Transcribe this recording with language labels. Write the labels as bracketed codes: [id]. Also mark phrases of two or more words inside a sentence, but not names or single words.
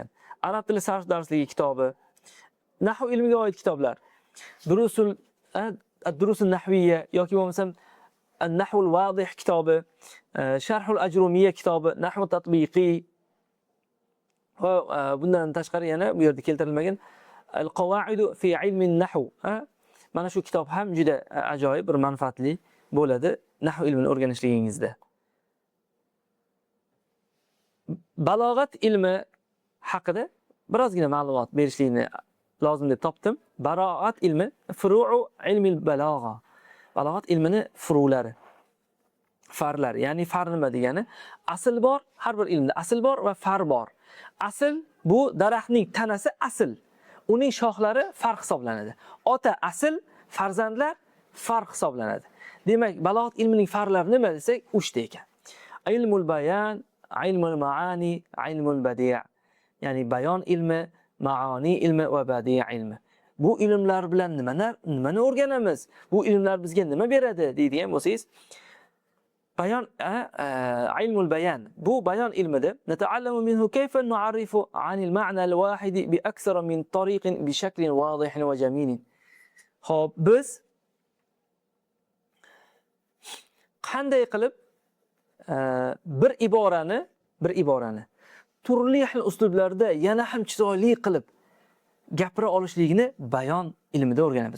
[uz] Arab tili sarf darsligi kitobi, nahv ilmiga oid kitoblar, durusul nahviyya yoki bo'lmasam an-nahvul vodih kitobi, sharhul ajrumiyya kitobi, nahv tatbiqiy va bundan tashqari yana bu yerda keltirilmagan al-qawaidu fi ilmi an-nahv. Mana shu kitob ham juda ajoyib, bir manfaatli bo'ladi nahv ilmini o'rganishligingizda. Balog'at ilmi haqida birozgina ma'lumot berishlikni lozim deb topdim. Balog'at ilmi [ar] فروع علم البلاغة. [uz] Balog'at ilmini furulari, farlari. Ya'ni far nima degani? Asl bor, har bir ilmda asl bor va far bor. Asl bu daraxtning tanasi asl. Uning shoxlari far hisoblanadi. Ota asl, farzandlar far hisoblanadi. Demak, balog'at ilmining farlari nima desak, 3 ta ekan. [ar] علم البيان، علم المعاني، علم البديع'. [uz] Ya'ni bayon ilmi, maani ilmi va badi' ilmi. Bu ilmlar bilan nimani o'rganamiz? Bu ilmlar bizga nima beradi deydigan bo'lsangiz, bayon [ar] علم البيان. [uz] Bu bayon ilmida [ar] نتعلم منه كيف نعرف عن المعنى الواحد بأكثر من طريق بشكل واضح وجميل. [uz] Xo'p, biz qanday qilib bir iborani turli xil uslublarda yana ham chiroyli qilib gapira olishligini bayon ilmida o'rganamiz.